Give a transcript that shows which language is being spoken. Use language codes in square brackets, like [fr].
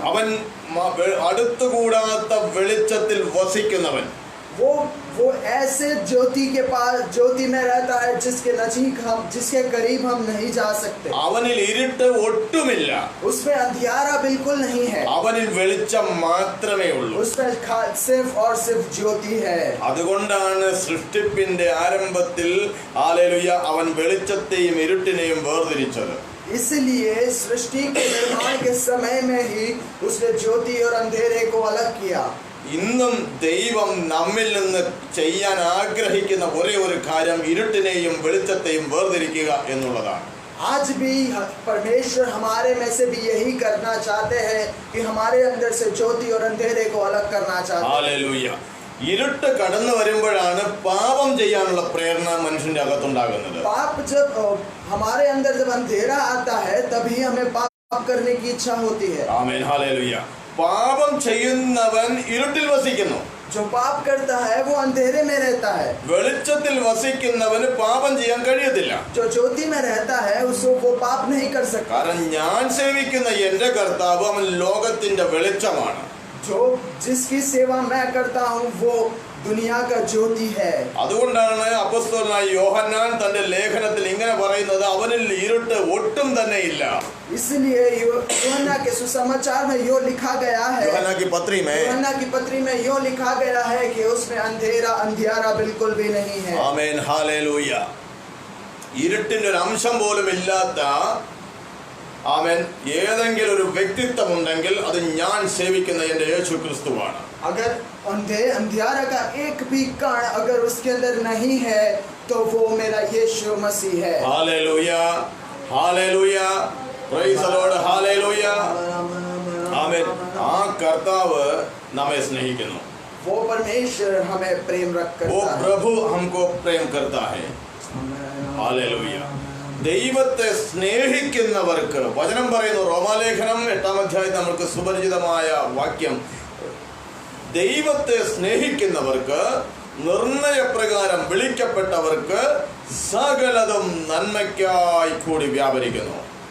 [ml] അവൻ അടുത്തുകൂടാത്ത വെളിച്ചത്തിൽ വസിക്കുന്നവൻ. [hi] वो ऐसे ज्योति में रहता है जिसके नजीक हम, जिसके करीब हम नहीं जा सकते. [ml] അവനിൽ ഇരുട്ട് ഒട്ടുമില്ല. [hi] उसमें अंधियारा बिल्कुल नहीं है. [ml] അവനിൽ വെളിച്ചം മാത്രമേ ഉള്ളൂ. [hi] उसमें सिर्फ और सिर्फ ज्योति है. [ml] അതുകൊണ്ടാണ് സൃഷ്ടിപ്പിന്റെ ആരംഭത്തിൽ ഹല്ലേലൂയ അവൻ വെളിച്ചത്തെയും ഇരുട്ടിനെയും വേർതിരിച്ചത്. [hi] इसलिए सृष्टि के निर्माण के समय में ही उसने ज्योति और अंधेरे को अलग किया. [ml] ഇന്നും ദൈവം നമ്മിൽ നിന്ന് ചെയ്യാൻ ആഗ്രഹിക്കുന്ന ഒരേ ഒരു കാര്യം ഇരുട്ടിനെയും വെളിച്ചത്തെയും വേർതിരിക്കുക എന്നുള്ളതാണ്. [hi] आज भी परमेश्वर हमारे में से भी यही करना चाहते हैं कि हमारे अंदर से ज्योति और अंधेरे को अलग करना चाहते हैं. [ml] ഹല്ലേലൂയ. ഇരുട്ട് കടന്നു വരുമ്പോഴാണ് പാപം ചെയ്യാനുള്ള പ്രേരണ മനുഷ്യന്റെ അകത്തുണ്ടാകുന്നത്. [hi] पाप जब हमारे अंदर जब अंधेरा आता है तभी हमें पाप करने की इच्छा होती है. [ml] Amen hallelujah. പാപം ചെയ്യുന്നവൻ ഇരുട്ടിൽ വസിക്കുന്നു. [hi] जो पाप करता है वो अंधेरे में रहता है. [ml] വെളിച്ചത്തിൽ വസിക്കുന്നവന് പാപം ചെയ്യാൻ കഴിയത്തില്ല. [hi] जो ज्योति में रहता है उसको वो पाप नहीं कर सकता. [ml] കാരണം ഞാൻ സേവിക്കുന്ന എൻ്റെ കർത്താവ് അവൻ ലോകത്തിന്റെ വെളിച്ചമാണ്. [hi] जो जिसकी सेवा मैं करता हूँ वो दुनिया का ज्योति है. [ml] അതുകൊണ്ടാണ് അപ്പോസ്തലനായ യോഹന്നാൻ തന്റെ ലേഖനത്തിൽ ഇങ്ങനെ പറയുന്നത്, അവനിൽ ഇരുട്ട് ഒട്ടും തന്നെ ഇല്ല. [hi] इसलिए यूहन्ना के सुसमाचार में यो लिखा गया है, യോഹന്നാ की पत्री में यो लिखा गया है कि उसमें अंधियारा बिल्कुल भी नहीं है. [ml] Amen hallelujah. ഇരുട്ടിന്റെ ഒരു അംശം പോലും ഇല്ലാത്ത ആമേൻ ഏതെങ്കിലും ഒരു വ്യക്തിത്വം ഉണ്ടെങ്കിൽ അത് ഞാൻ സേവിക്കുന്ന എൻ്റെ യേശു ക്രിസ്തുവാണ്. [hi] अगर अंधियारा का एक भी कण अगर उसके अंदर नहीं है तो वो मेरा यीशु मसीह है. [ml] Hallelujah. Hallelujah. [en] Praise the Lord. [ml] Hallelujah. ആമേൻ. ആ കർത്താവ് നമ്മെ സ്നേഹിക്കുന്നു. [hi] वो परमेश्वर हमें प्रेम वो करता है. प्रभु हमको प्रेम करता है. [ml] ഹല്ലേലൂയ. ദൈവത്തെ സ്നേഹിക്കുന്നവർക്ക് വചനം പറയുന്നു, റോമാലേഖനം 8-ാം അധ്യായത്തിൽ നമുക്ക് സുപരിചിതമായ വാക്യം, ദൈവത്തെ സ്നേഹിക്കുന്നവർക്ക്, നിർണയപ്രകാരം വിളിക്കപ്പെട്ടവർക്ക് സകലതും നന്മയ്ക്കായി കൂടി വ്യാപരിക്കുന്നു.